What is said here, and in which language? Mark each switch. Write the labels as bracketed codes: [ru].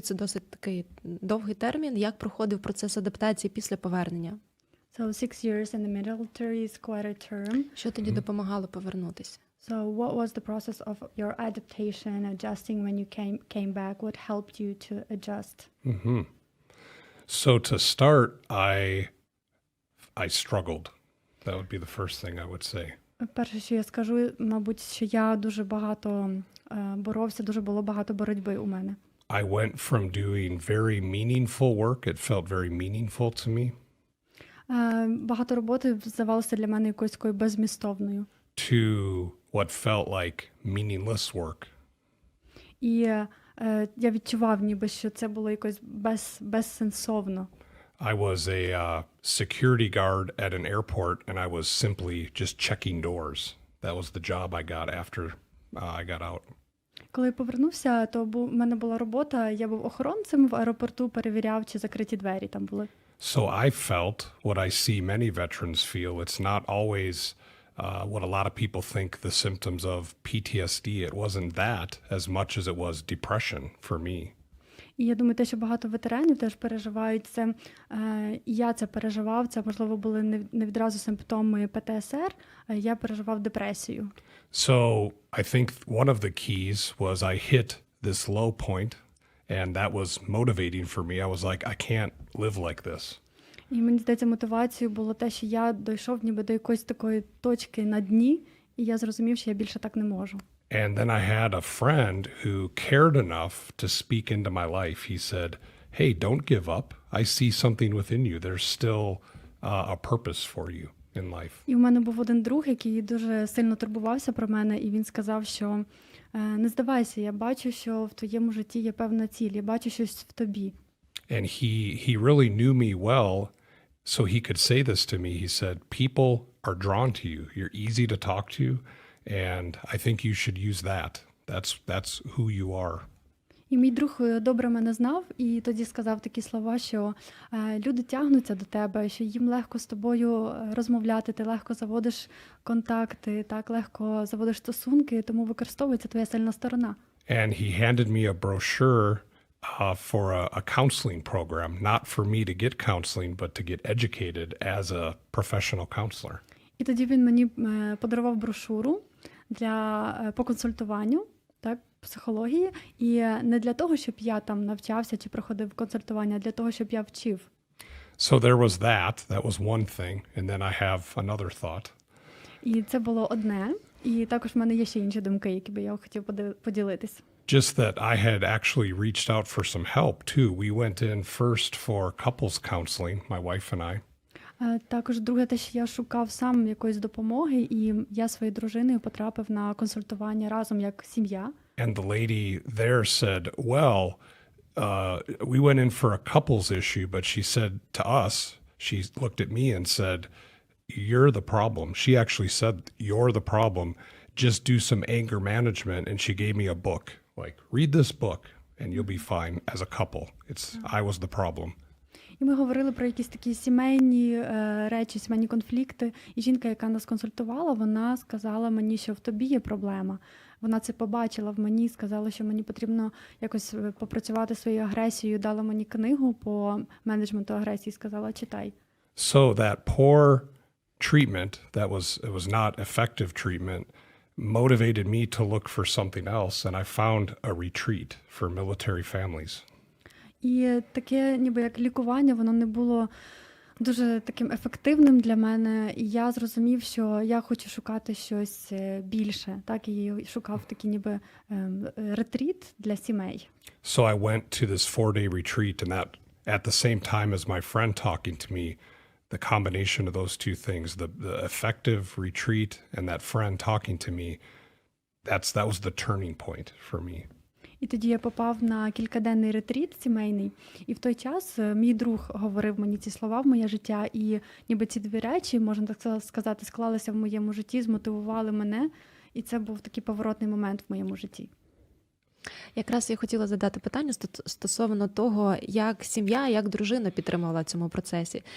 [uk] Це досить такий довгий термін. Як проходив процес адаптації після повернення? [en] So 6 years in the military is quite a term. [uk] Що тоді допомагало повернутися? [en] So what was the process of your adaptation, adjusting when you came back? What helped you to adjust? So to start, I struggled. That would be the first thing I would say. [uk] Перше, що я скажу, мабуть, що я дуже багато боровся, дуже було багато боротьби у мене. [en] I went from doing very meaningful work, it felt very meaningful to me, [uk] Багато роботи здавалося для мене якоюсь такою беззмістовною. [en] to what felt like meaningless work. [uk] І я відчував, ніби, що це було якось безсенсовно. [en] I was a security guard at an airport, and I was simply just checking doors. That was the job I got after I got out. [uk] Коли я повернувся, то в мене була робота, я був охоронцем в аеропорту, перевіряв, чи закриті двері там були. [en] So I felt what I see many veterans feel. It's not always what a lot of people think the symptoms of PTSD. It wasn't that as much as it was depression for me. [uk] І я думаю, те, що багато ветеранів теж переживають це, і я це переживав, це, можливо, були не відразу симптоми ПТСР, я переживав депресію. [en] So I think one of the keys was I hit this low point, and that was motivating for me. I was like, I can't live like this. [uk] І мені здається, мотивацією було те, що я дійшов ніби до якоїсь такої точки на дні, і я зрозумів, що я більше так не можу. [en] And then I had a friend who cared enough to speak into my life. He said, hey, don't give up. I see something within you. There's still a purpose for you in life. [uk] І у мене був один друг, який дуже сильно турбувався про мене, і він сказав, що не здавайся, я бачу, що в твоєму житті є певна ціль, я бачу щось в тобі. [en] And he really knew me well, so he could say this to me. He said, people are drawn to you. You're easy to talk to, and I think you should use that. That's who you are. [uk] І мій друг добре мене знав, і тоді сказав такі слова, що люди тягнуться до тебе, що їм легко з тобою розмовляти, ти легко заводиш контакти, так легко заводиш стосунки, тому використовується твоя сильна сторона. [en] And he handed me a brochure for a counseling program, not for me to get counseling, but to get educated as a professional counselor. [uk] І тоді він мені подарував брошуру по консультуванню, так, психології, і не для того, щоб я там навчався чи проходив консультування, а для того, щоб я вчив. [en] So there was that was one thing, and then I have another thought. [uk] І це було одне, і також в мене є ще інші думки, які би я хотів поділитись. [en] Just that I had actually reached out for some help too. We went in first for couples counseling, my wife and I. [uk] Також друге те, що я шукав сам якоїсь допомоги, і я своєю дружиною потрапив на консультування разом як сім'я. [en] And the lady there said, well, we went in for a couples issue, but she said to us, she looked at me and said, you're the problem. She actually said, you're the problem. Just do some anger management. And she gave me a book, like, read this book and you'll be fine as a couple. I was the problem. [uk] І ми говорили про якісь такі сімейні речі, сімейні конфлікти. І жінка, яка нас консультувала, вона сказала мені, що в тобі є проблема. Вона це побачила в мені, сказала, що мені потрібно якось попрацювати своєю агресією. Дала мені книгу по менеджменту агресії, сказала, читай. [en] So that poor treatment, it was not effective treatment, motivated me to look for something else, and I found a retreat for military families. [uk] І таке, ніби як лікування, воно не було дуже таким ефективним для мене. І я зрозумів, що я хочу шукати щось більше. Так, і шукав такий ніби ретріт для сімей. [en] So I went to this 4-day retreat, and that at the same time as my friend talking to me, the combination of those two things, the effective retreat and that friend talking to me, that was the turning point for me. [uk] І тоді я попав на кількаденний ретріт сімейний, і в той час мій друг говорив мені ці слова в моє життя, і ніби ці дві речі, можна так сказати, склалися в моєму житті, змотивували мене, і це був такий поворотний момент в моєму житті. Якраз я хотіла задати питання стосовно того, як сім'я, як дружина підтримувала в цьому процесі.